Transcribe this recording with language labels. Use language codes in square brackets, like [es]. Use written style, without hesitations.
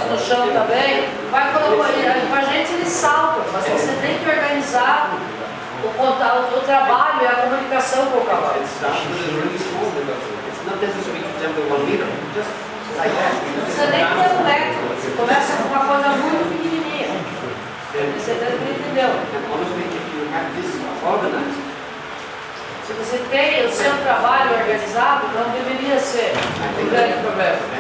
[pt] no chão também, vai colocar, com a gente eles saltam, mas você tem que organizar o trabalho e a comunicação com o cavalo. [en] It starts with a really small development. It's not necessary to jump to 1 meter, just like that. [pt] Não precisa nem ter um metro, você começa com uma coisa muito pequenininha. Tenho certeza que ele entendeu. [en] And honestly, if you have this organized, [pt] Se você tem o seu trabalho organizado, não deveria ser um grande problema.